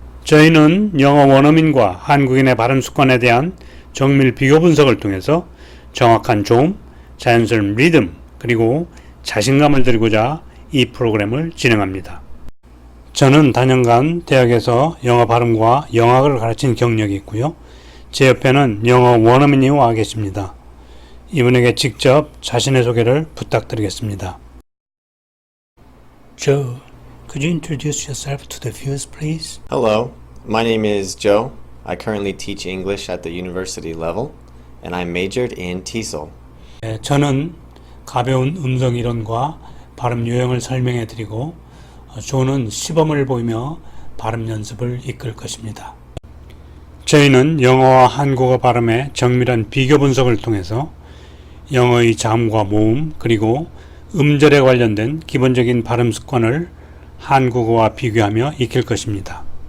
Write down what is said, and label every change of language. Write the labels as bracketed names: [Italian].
[Korean] 저희는 영어 원어민과 한국인의 발음 습관에 대한 정밀 비교 분석을 통해서 정확한 조음, 자연스러운 리듬, 그리고 자신감을 드리고자 이 프로그램을 진행합니다. 저는 단연간 대학에서 영어 발음과 영어학을 가르친 경력이 있고요. 제 옆에는 영어 원어민이 와 계십니다. 이분에게 직접 자신의 소개를 부탁드리겠습니다. [English] Joe, could you introduce yourself to the viewers, please? Hello, my name is Joe. I currently teach English at the university level, and I majored in TESOL. [Korean] 저는 가벼운 음성 이론과 발음 요령을 설명해 드리고 조는 시범을 보이며 발음 연습을 이끌 것입니다. 저희는 영어와 한국어 발음의 정밀한 비교 분석을 통해서 영어의 자음과 모음 그리고 음절에 관련된 기본적인 발음 습관을 한국어와 비교하며 익힐 것입니다.